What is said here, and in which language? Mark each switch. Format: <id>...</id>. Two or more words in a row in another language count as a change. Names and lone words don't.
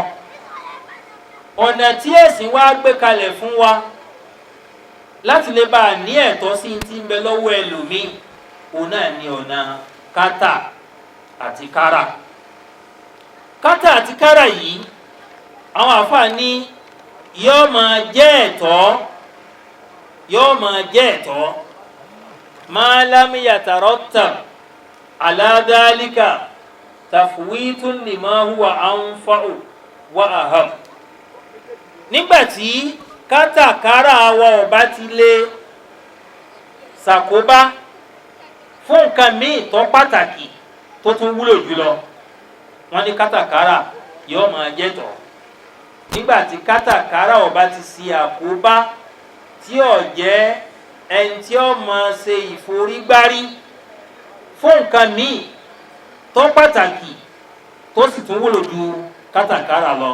<yo>Ọ̀nà tí ẹ̀sìn wá gbé kalẹ̀ fún wa láti lè bá a ní ẹ̀tọ́ sí ti ń bẹ lọ́wọ́ ẹlòmíì, òun náà ní ọ̀nà kátà àti kárà. Kátà àti kárà yìí àwọn àfáà ní yóò máa jẹ́ ẹ̀tọ́</yo> <ar>ما لم يترتب على ذلك تفويت لما هو أنفع وأهم.</ar> <yo>Nígbàtí kátàkárà wa ò bá ti lè ṣàkóbá fún nǹkan míì tó pàtàkì tó tún wúlò jùlọ, wọ́n ní kátàkárà yóò máa jẹ́tọ̀. Nígbàtí kátàkárà ò bá ti ṣe àkóbá tí ó jẹ́ ẹni tí ó máa ṣe ìforígbárí fún nǹkan míì tó pàtàkì tó sì tún wúlò ju kátàkárà lọ.</yo>